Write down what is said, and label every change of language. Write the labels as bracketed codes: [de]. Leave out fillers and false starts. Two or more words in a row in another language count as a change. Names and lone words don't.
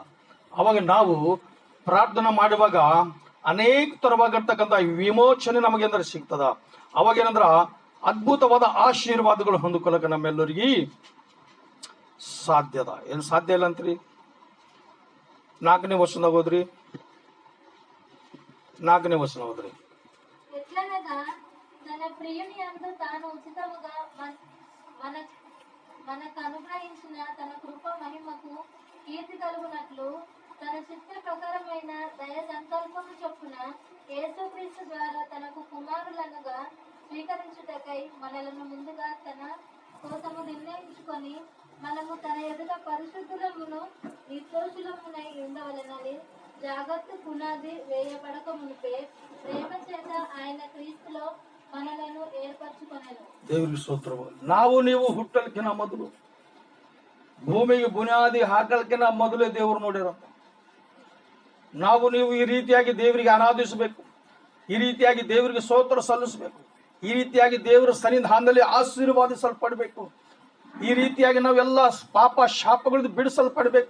[kn] ಅವಾಗ ನಾವು ಪ್ರಾರ್ಥನೆ ಮಾಡುವಾಗ ಅನೇಕ ತರವಾಗಿರ್ತಕ್ಕಂಥ ವಿಮೋಚನೆ ನಮಗೇಂದ್ರ ಸಿಗ್ತದ. ಅವಾಗೇನಂದ್ರ ಅದ್ಭುತವಾದ ಆಶೀರ್ವಾದಗಳು ಹೊಂದಿಕೊಳ್ಳಕ ನಮ್ಮೆಲ್ಲರಿಗೆ ಸಾಧ್ಯದ. ಏನ್ ಸಾಧ್ಯ ಇಲ್ಲ ಅಂತ್ರಿ? 4ನೇ ವಚನದಾಗ ಹೋದ್ರಿ. 4ನೇ ವಚನ ಹೋದ್ರಿ. [te] ఎట్లనగా తన ప్రియుని యందు తాను ఉచితముగా మనకు అనుగ్రహించిన తన కృప మహిమకు కీర్తి కలుగునట్లు తన చిత్త ప్రకారమైన దయ సంకల్పము చొప్పున యేసుక్రీస్తు ద్వారా తనకు కుమారులనుగా స్వీకరించుటకై మనలను ముందుగా తన కోసము నిర్ణయించుకొని మనము తన ఎదుట పరిశుద్ధులమును నిర్దోషులమునై ఉండవలెనని జాగ్రత్త పునాది వేయబడక మునిపే ప్రేమ చేత ఆయన క్రీస్తులో మనలను ఏర్పరచుకొనెను. [kn] ದೇವರಿಗೆ ಸ್ತೋತ್ರವು. ನಾವು ನೀವು ಹುಟ್ಟಲ್ಕಿನ ಮೊದಲು, ಭೂಮಿಗೆ ಬುನಾದಿ ಹಾಕಲ್ಕಿನ ಮೊದಲೇ ದೇವರು ನೋಡಿರಂತ. ನಾವು ನೀವು ಈ ರೀತಿಯಾಗಿ ದೇವರಿಗೆ ಆರಾಧಿಸಬೇಕು, ಈ ರೀತಿಯಾಗಿ ದೇವರಿಗೆ ಸ್ತೋತ್ರ ಸಲ್ಲಿಸಬೇಕು, ಈ ರೀತಿಯಾಗಿ ದೇವರ ಸನ್ನಿಧಾನದಲ್ಲಿ ಆಶೀರ್ವಾದಿಸಲ್ಪಡಬೇಕು, ಈ ರೀತಿಯಾಗಿ ನಾವೆಲ್ಲ ಪಾಪ ಶಾಪಗಳಿಂದ ಬಿಡಿಸಲ್ಪಡಬೇಕು.